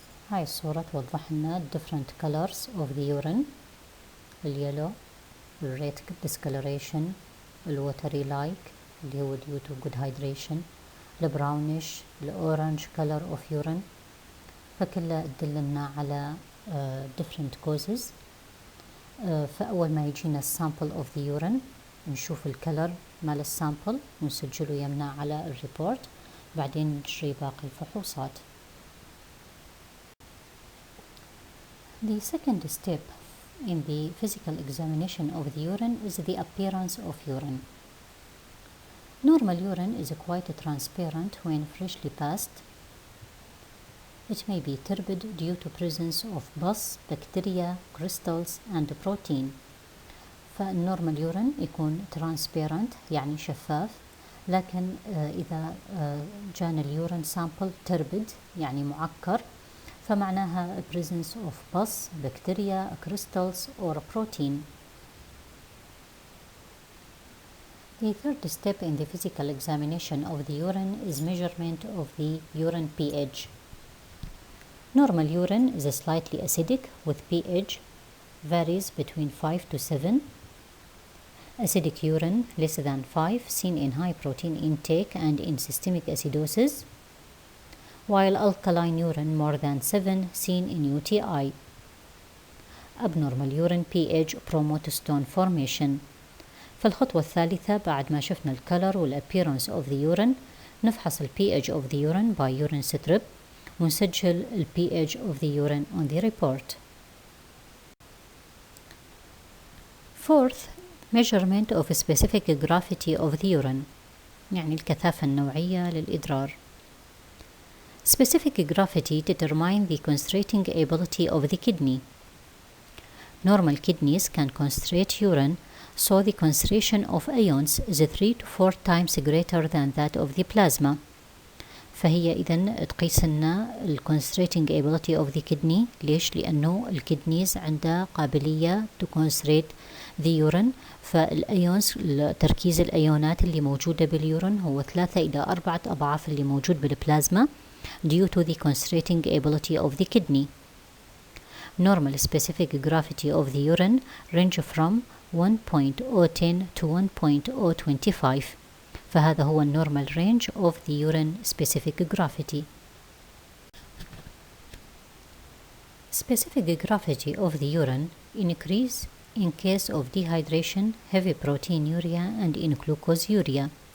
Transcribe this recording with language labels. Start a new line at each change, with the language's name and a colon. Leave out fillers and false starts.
Arabic: هاي الصورة توضح لنا
English: different colors of the urine، اليلو، الred discoloration، الwatery like
Arabic: اللي هو
English: due to good hydration، البراونيش، الأورانج color of urine،
Arabic: فكلها تدلنا على
English: different causes.
Arabic: فأول ما يجينا السامبل
English: of the urine
Arabic: نشوف الكلر مال السامبل ونسجله يمنا على الريبورت، بعدين نجري باقي الفحوصات.
English: The second step in the physical examination of the urine is the appearance of urine. Normal urine is quite transparent when freshly passed. It may be turbid due to presence of pus, bacteria, crystals and protein.
Arabic: فالنورمال يورين يكون transparent يعني شفاف، لكن إذا جانا اليورين sample turbid يعني معكر فمعناها
English: presence of pus, bacteria, crystals or protein. The third step in the physical examination of the urine is measurement of the urine pH. Normal urine is slightly acidic with pH varies between 5 to 7. Acidic urine less than 5 seen in high protein intake and in systemic acidosis, while alkaline urine more than 7 seen in UTI. Abnormal urine pH promote stone formation.
Arabic: فالخطوة الثالثة بعد ما شفنا الكلر
English: والappearance of the urine
Arabic: نفحص ال
English: pH of the urine by urine strip
Arabic: ونسجل ال
English: pH of the urine on the report. Fourth, measurement of specific gravity of the urine.
Arabic: يعني الكثافة النوعية للإدرار.
English: Specific gravity determine the concentrating ability of the kidney. Normal kidneys can concentrate urine, so the concentration of ions is 3 to 4 times greater than that of the plasma.
Arabic: فهي إذن تقيس لنا ال
English: concentrating ability of the kidney.
Arabic: ليش؟ لأنه الكدنيز عندها قابلية
English: to concentrate the urine،
Arabic: فالأيونز تركيز الأيونات اللي موجودة باليورين هو 3 إلى 4 أضعاف اللي موجود بالبلازما
English: due to the concentrating ability of the kidney. Normal specific gravity of the urine range from 1.010 to 1.025.
Arabic: فهذا هو النورمال
English: range of the urine specific gravity. Specific gravity of the urine increase in case of dehydration, heavy proteinuria and in glucosuria.